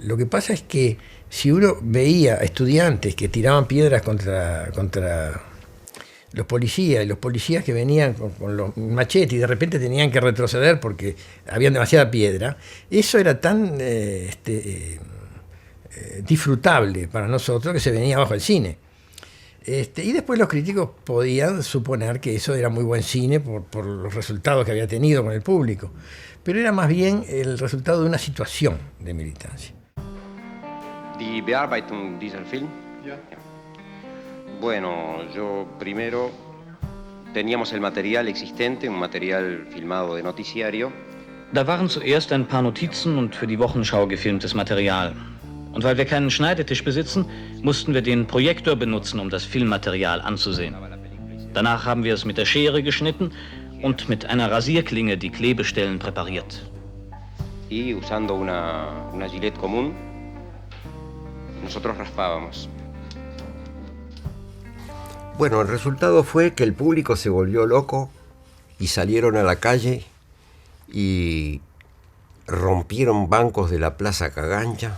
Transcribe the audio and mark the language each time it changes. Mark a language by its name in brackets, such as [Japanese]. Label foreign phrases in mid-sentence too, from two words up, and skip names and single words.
[Spanish] Lo que pasa es que si uno veía a estudiantes que tiraban piedras contra los policías, y los policías que venían con los machetes y de repente tenían que retroceder porque había demasiada piedra, eso era tan disfrutable para nosotros que se venía abajo el cine. Y después los críticos podían suponer que eso era muy buen cine por los resultados que había tenido con el público, pero era más bien el resultado de una situación de militancia. [German] Die Bearbeitung dieser Film? Ja. [Spanish] Bueno, yo primero teníamos el material existente, un material filmado de noticiario. [German] Da waren zuerst ein paar Notizen und für die Wochenschau gefilmtes Material. Und weil wir keinen Schneidetisch besitzen, mussten wir den Projektor benutzen, um das Filmmaterial anzusehen. Danach haben wir es mit der Schere geschnitten und mit einer Rasierklinge die Klebestellen präpariert. [Spanish] Y usando una Gillette común, nosotros raspábamos. Bueno, el resultado fue que el público se volvió loco y salieron a la calle y rompieron bancos de la Plaza Cagancha.